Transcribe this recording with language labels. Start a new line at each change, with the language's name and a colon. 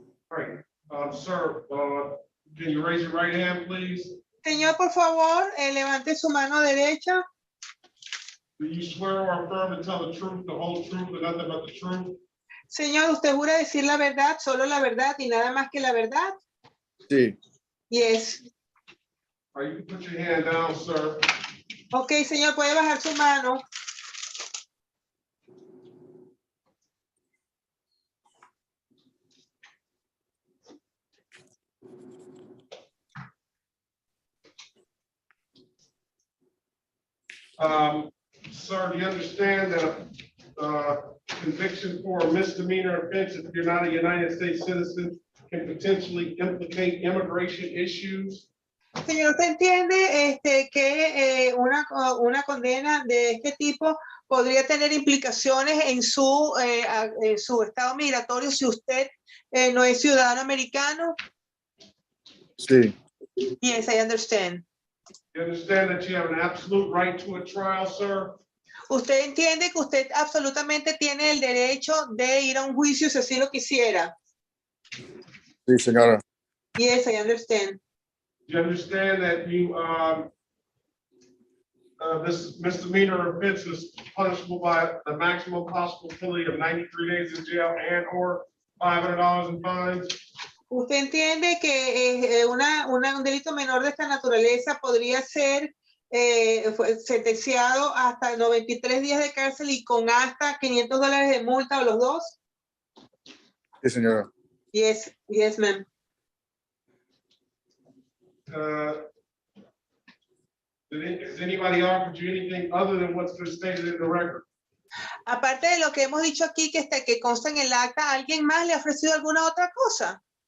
English: All right, sir, can you raise your right hand, please?
Spanish: Señor, por favor, levante su mano derecha.
English: Do you swear or affirm to tell the truth, the whole truth, and nothing but the truth?
Spanish: Señor, ¿usted jura decir la verdad, solo la verdad y nada más que la verdad? Sí.
English: Yes. All right, you can put your hand down, sir.
Spanish: Ok, señor, puede bajar su mano.
English: Sir, do you understand that conviction for a misdemeanor offense, if you're not a United States citizen, can potentially implicate immigration issues?
Spanish: Señor, ¿usted entiende que una condena de este tipo podría tener implicaciones en su estado migratorio si usted no es ciudadano americano? Sí.
English: Yes, I understand. You understand that you have an absolute right to a trial, sir?
Spanish: ¿Usted entiende que usted absolutamente tiene el derecho de ir a un juicio si así lo quisiera? Sí, señora.
English: Yes, I understand. You understand that you this misdemeanor offense is punishable by the maximum possible penalty of 93 days in jail and or $500 in fines?
Spanish: ¿Usted entiende que un delito menor de esta naturaleza podría ser sentenciado hasta 93 días de cárcel y con hasta $500 de multa o los dos? Sí, señora.
English: Yes, yes, ma'am. Has anybody offered you anything other than what's been stated in the record?
Spanish: Aparte de lo que hemos dicho aquí, que consta en el acta, ¿alguien más le ha ofrecido alguna otra cosa?